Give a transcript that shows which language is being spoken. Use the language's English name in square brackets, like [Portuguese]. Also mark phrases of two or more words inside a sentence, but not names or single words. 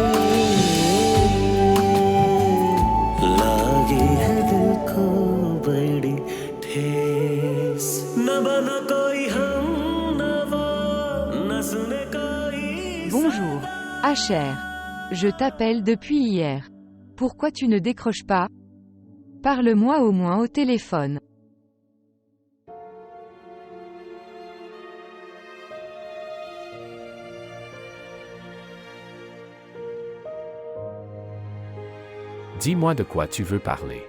[Hindi] लागी है दिल को बड़ी ठेस न बना कोई हम नवा न सुने कोई [French] Bonjour, Asher. Je t'appelle depuis hier. Pourquoi tu ne décroches pas? Parle-moi au moins au téléphone. Dis-moi de quoi tu veux parler.